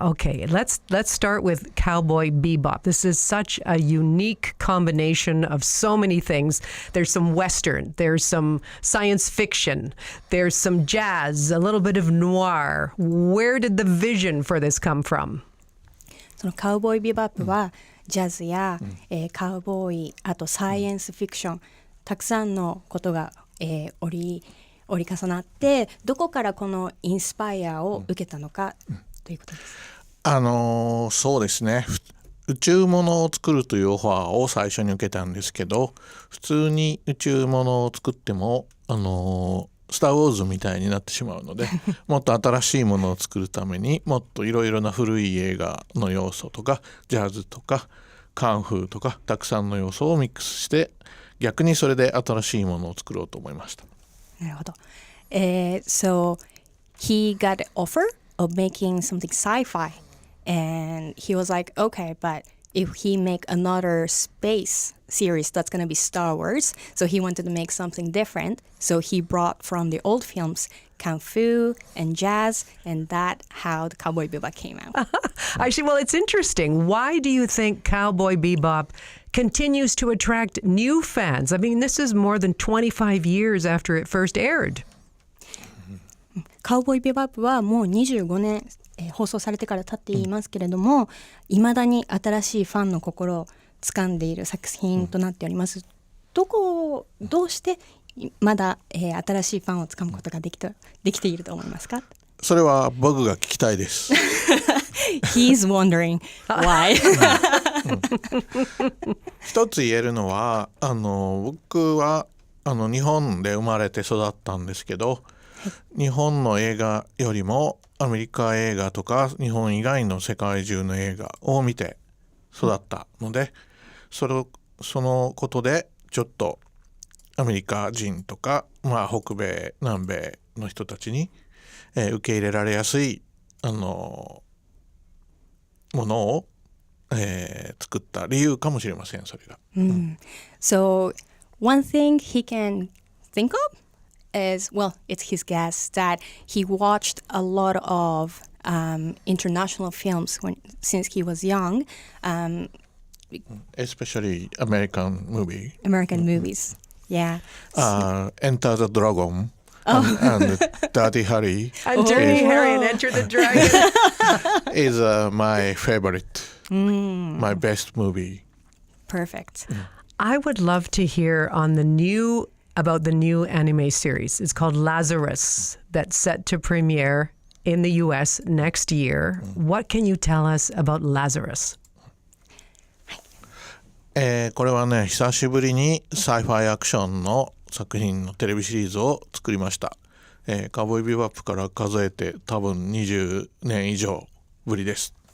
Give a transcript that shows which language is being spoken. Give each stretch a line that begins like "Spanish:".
English: Okay, let's start with Cowboy Bebop. This is such a unique combination of so many things. There's some Western, there's some science fiction, there's some jazz, a little bit of noir. Where did the vision for this come from?
Japanese: そのカウボーイビバップはジャズや、カウボーイ、あとサイエンスフィクション、たくさんのことが、折り重なってどこからこのインスパイアを受けたのか、ということです。そうですね。宇宙物を作るというオファーを最初に受けたんですけど、普通に宇宙物を作ってもスター・ウォーズみたいになってしまうのでもっと新しいものを作るためにもっといろいろな古い映画の要素とかジャズとかカンフーとかたくさんの要素をミックスして逆にそれで新しいものを作ろうと思いました。なるほど。
English: So he got an offer of making something sci-fi and he was like, okay, but if he make another space series, that's going to be Star Wars. So he wanted to make something different. So he brought from the old films Kung Fu and jazz, and that's how the Cowboy Bebop came out. Actually, well, it's interesting. Why do you think Cowboy Bebop continues to attract new fans? I mean, this is more than 25 years after it first aired.
Japanese: Cowboy Bebop はもう25年放送されてから経っていますけれども、未だに新しいファンの心を掴んでいる作品となっております。どうしてまだ、新しいファンを掴むことができていると思いますか？それは僕が聞きたいです。
English: He's wondering why.
Japanese: 一つ言えるのは僕は日本で生まれて育ったんですけど、日本の映画よりもアメリカ映画とか日本以外の世界中の映画を見て育ったので、そのことでちょっとアメリカ人とか、北米南米の人たちに、受け入れられやすいものを、作った理由かもしれません、それが。
English: So one thing he can think of is, well, it's his guess that he watched a lot of international films since he was young, especially American movies. Yeah. Enter the Dragon and Dirty Harry. And Dirty Harry and Enter the Dragon is my favorite, my best movie. Perfect. I would love to hear about the new anime series. It's called Lazarus, that's set to premiere in the US next year. What can you tell us about Lazarus?
Japanese: これはね、久しぶりにサイファイアクションの作品のテレビシリーズを作りました。カウボーイビバップから数えて多分20年以上ぶりです。